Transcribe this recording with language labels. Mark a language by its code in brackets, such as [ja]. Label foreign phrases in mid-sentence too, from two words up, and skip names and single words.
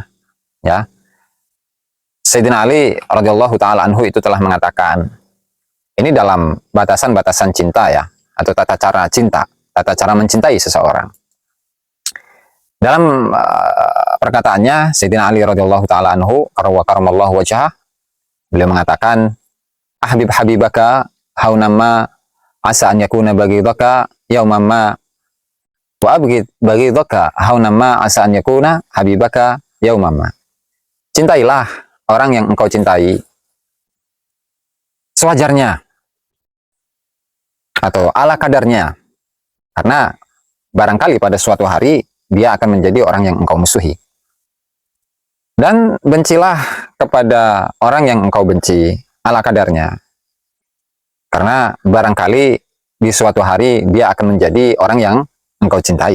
[id] Ya, Sayyidina Ali [ar] رضي الله تعالى عنه [id] itu telah mengatakan, ini dalam batasan-batasan cinta ya, atau tata cara cinta, tata cara mencintai seseorang. Dalam perkataannya Sayyidina Ali [ar] رضي الله تعالى عنه, كرم الله وجهه, [id] beliau mengatakan, [ar] أحبب حبيبك هونا ما عسى أن يكون بغيضك يوما ما وأبغض بغيضك هونا ما عسى أن يكون حبيبك يوما ما. [id] Cintailah orang yang engkau cintai sewajarnya atau ala kadarnya, karena barangkali pada suatu hari dia akan menjadi orang yang engkau musuhi. Dan bencilah kepada orang yang engkau benci ala kadarnya, karena barangkali di suatu hari dia akan menjadi orang yang engkau cintai.